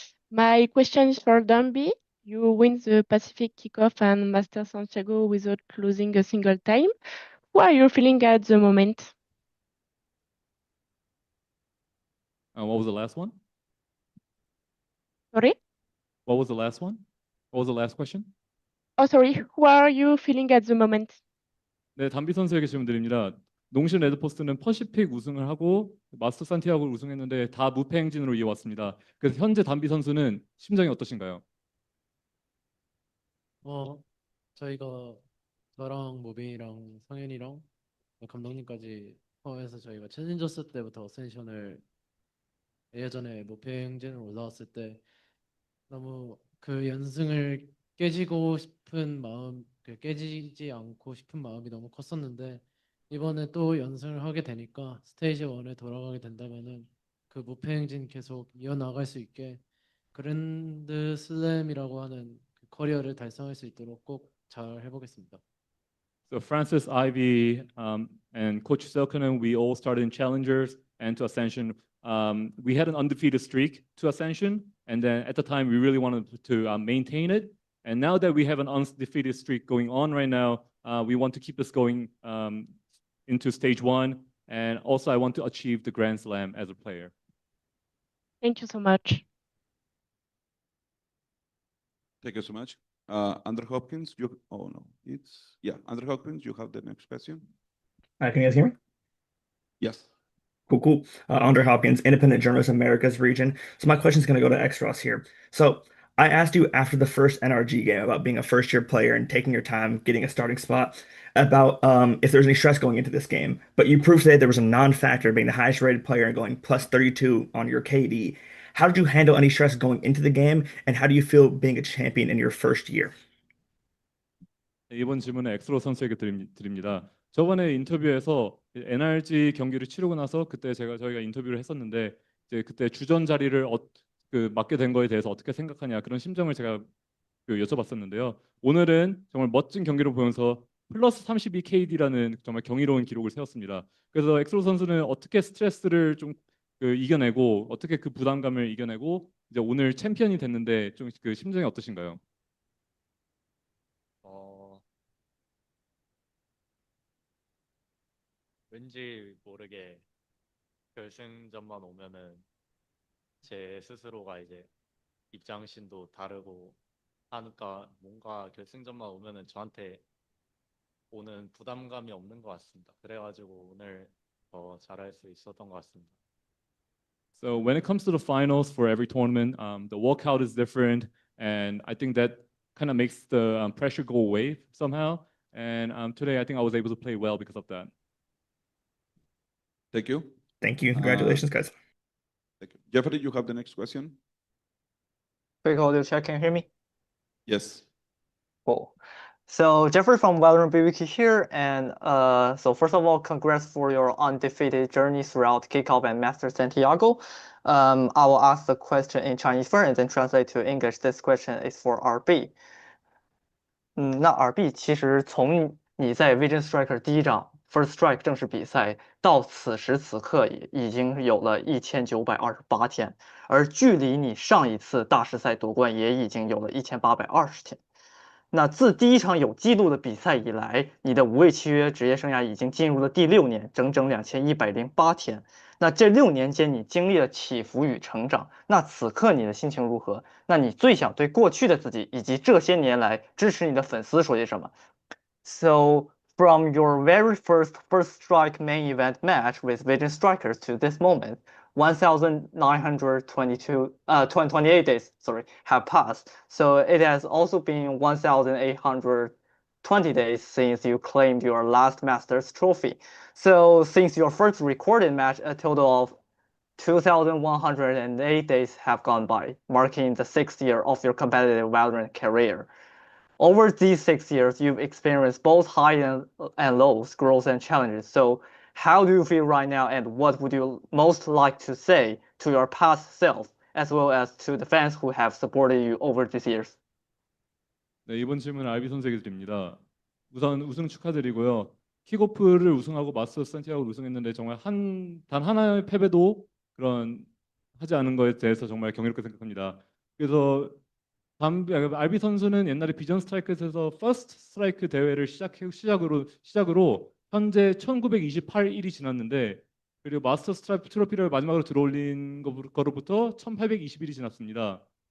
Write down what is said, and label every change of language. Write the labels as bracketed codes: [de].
[en] My question is for Dumby. You win the Pacific Kickoff and Master Santiago without losing a single time. What are you feeling at the moment? What was the last one? Sorry? What was the last one? What was the last question? Oh, sorry. What are you feeling at the moment? [ko] 네, 담비 선수에게 질문 드립니다. 농심 레드포스는 퍼시픽 우승을 하고 마스터 산티아고를 우승했는데 다 무패 행진으로 이어왔습니다. 그래서 현재 담비 선수는 심정이 어떠신가요? 저희가 저랑 모빈이랑 성현이랑 감독님까지 포함해서 저희가 챌린저스 때부터 어센션을 예전에 무패 행진을 올라왔을 때 너무 그 연승을 깨지고 싶은 마음, 깨지지 않고 싶은 마음이 너무 컸었는데 이번에 또 연승을 하게 되니까 스테이지 1에 돌아가게 된다면은 그 무패 행진 계속 이어나갈 수 있게 그랜드 슬램이라고 하는 그 커리어를 달성할 수 있도록 꼭 잘 해보겠습니다. [en] So Francis, Ivy, and Coach Selkonen, we all started in challengers and to Ascension. We had an undefeated streak to Ascension, and then at the time we really wanted to maintain it. And now that we have an undefeated streak going on right now, we want to keep this going into stage 1. And also I want to achieve the Grand Slam as a player. Thank you so much. Thank you so much. Andrew Hopkins, Andrew Hopkins, you have the next question. Can you guys hear me? Yes. Cool. Andre Hopkins, Independent Journalist, Americas region. So my question is going to go to Extros here. So I asked you after the first NRG game about being a first-year player and taking your time, getting a starting spot, about if there's any stress going into this game. But you proved today there was a non-factor being the highest-rated player and going plus 32 on your KD. How did you handle any stress going into the game, and how do you feel being a champion in your first year? [ko] 이번 질문은 엑스로 선수에게 드립니다. 저번에 인터뷰에서 NRG 경기를 치르고 나서 그때 저희가 인터뷰를 했었는데 이제 그때 주전 자리를 맡게 된 거에 대해서 어떻게 생각하냐 그런 심정을 제가 여쭤봤었는데요. 오늘은 정말 멋진 경기를 보면서 플러스 32 KD라는 정말 경이로운 기록을 세웠습니다. 그래서 엑스로 선수는 어떻게 스트레스를 좀 이겨내고 어떻게 그 부담감을 이겨내고 이제 오늘 챔피언이 됐는데 좀 그 심정이 어떠신가요? 왠지 모르게 결승전만 오면은 제 스스로가 이제 입장신도 다르고 하니까 뭔가 결승전만 오면은 저한테 오는 부담감이 없는 것 같습니다. 그래가지고 오늘 더 잘할 수 있었던 것 같습니다. [en] So when it comes to the finals for every tournament, the walkout is different, and I think that kind of makes the pressure go away somehow. And today I think I was able to play well because of that. Thank you. Thank you. Congratulations, guys. Thank you. Jeffrey, you have the next question. Quick audio check, can you hear me? Yes. Cool. So Jeffrey from VALORANT BBQ here, and so first of all, congrats for your undefeated journey throughout Kickoff and Masters Santiago. I will ask the question in Chinese first and then translate to English. This question is for RB. [zh] 那 RB 其实从你在 Vision Striker 第一仗 First Strike 正式比赛到此时此刻已经有了1928天，而距离你上一次大师赛夺冠也已经有了1820天。那自第一场有记录的比赛以来，你的无畏契约职业生涯已经进入了第6年，整整2108天。那这6年间，你经历了起伏与成长。那此刻你的心情如何？那你最想对过去的自己以及这些年来支持你的粉丝说些什么 ？ [en] So from your very first strike main event match with Vision Strikers to this moment, 28 days, have passed. So it has also been 1,820 days since you claimed your last Masters trophy. So since your first recorded match, a total of 2,108 days have gone by, marking the 6th year of your competitive Valorant career. Over these 6 years, you've experienced both high and lows, growth and challenges. So how do you feel right now, and what would you most like to say to your past self, as well as to the fans who have supported you over these years? [ko] 네, 이번 질문은 RB 선수에게 드립니다. 우선 우승 축하드리고요. 킥오프를 우승하고 마스터스 산티아고를 우승했는데 정말 단 하나의 패배도 그런 하지 않은 것에 대해서 정말 경이롭게 생각합니다. 그래서 RB 선수는 옛날에 비전 스트라이크에서 퍼스트 스트라이크 대회를 시작으로 현재 1928일이 지났는데, 그리고 마스터 스트라이크 트로피를 마지막으로 들어올린 거로부터 1820일이 지났습니다.